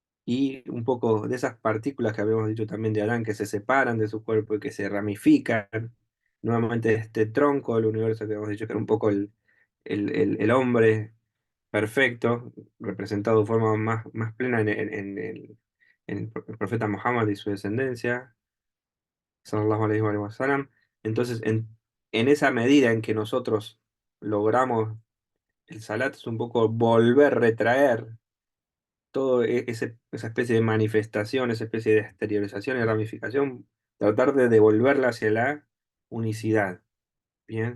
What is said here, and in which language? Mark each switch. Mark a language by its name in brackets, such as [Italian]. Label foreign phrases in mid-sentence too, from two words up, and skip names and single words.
[Spanish] y un poco de esas partículas que habíamos dicho también de Adán, que se separan de su cuerpo y que se ramifican, nuevamente este tronco del universo que habíamos dicho que era un poco el hombre perfecto, representado de forma más plena en el profeta Muhammad y su descendencia, [Arabic] صلى الله عليه وسلم. [Spanish] Entonces, en esa medida en que nosotros logramos el salat, es un poco volver, retraer todo esa especie de manifestación, esa especie de exteriorización y ramificación, tratar de devolverla hacia la unicidad, ¿bien?